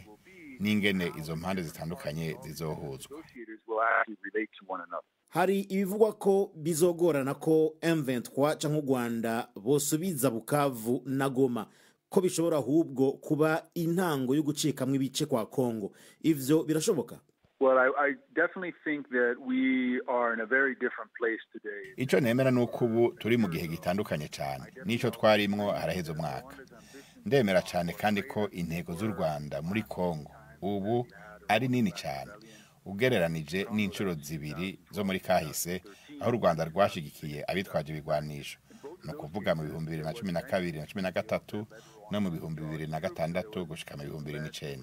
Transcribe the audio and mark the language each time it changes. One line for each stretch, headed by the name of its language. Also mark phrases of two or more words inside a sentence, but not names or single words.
Rundi: N'ingene izo mpande zitandukanye zizohuzwa. Hari ibivugwa ko bizogorana ko M23 canke u Rwanda bosubiza Bukavu na Goma, ko bishobora ahubwo kuba intango yo gucikamwe ibice kwa Kongo. Ivyo birashoboka?
English: Well, I definitely think that we are in a very different place today.
Rundi: Ico nemera nuko ubu turi mu gihe gitandukanye cyane nico twarimwo haraheze umwaka. Ndemera cyane kandi ko intego z'u Rwanda muri Kongo ubu ari nini cyane ugereranije n'incuro zibiri zo muri kahise aho u Rwanda rwashigikiye abitwaje ibigwanisho, no kuvuga mu 2012 na 2013 no mu 2006 gushika mu 2009.